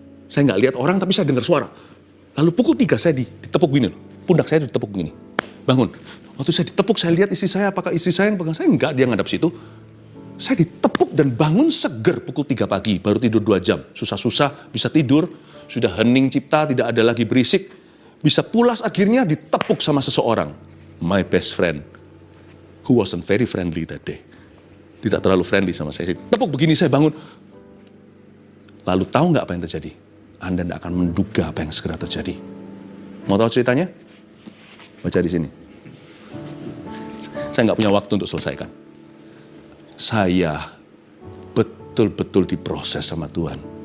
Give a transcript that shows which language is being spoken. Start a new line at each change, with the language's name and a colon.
Indonesian: Saya gak lihat orang, tapi saya dengar suara. Lalu pukul 3 saya ditepuk gini, pundak saya ditepuk begini. Bangun. Waktu saya ditepuk, saya lihat istri saya, apakah istri saya yang pegang saya? Enggak, dia ngadap situ. Saya ditepuk dan bangun seger pukul 3 pagi, baru tidur 2 jam. Susah-susah, bisa tidur, sudah hening cipta, tidak ada lagi berisik. Bisa pulas akhirnya ditepuk sama seseorang.
English: My best friend, who wasn't very friendly that day.
Indonesian: Tidak terlalu friendly sama saya. Tepuk begini, saya bangun. Lalu tahu nggak apa yang terjadi? Anda tidak akan menduga apa yang segera terjadi. Mau tahu ceritanya? Baca di sini. Saya nggak punya waktu untuk selesaikan. Saya betul-betul diproses sama Tuhan.